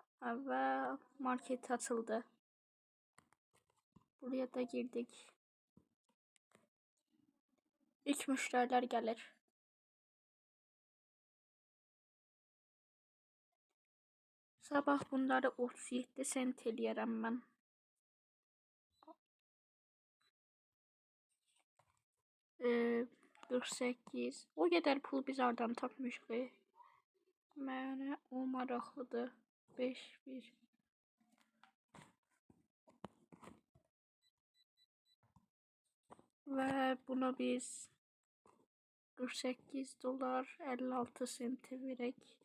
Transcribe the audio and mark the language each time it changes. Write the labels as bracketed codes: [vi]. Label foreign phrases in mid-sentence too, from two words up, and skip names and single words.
[tr] Ve market açıldı. Buraya da girdik. İlk müşteriler gelir. [az] Sabah bunları 37 sent eləyərəm mən. Ee, 48. [tr] O kadar [az] pul biz oradan tapmışıq. Mənə o maraqlıdır. 5-1. Və buna biz 48 dolar 56 senti verək.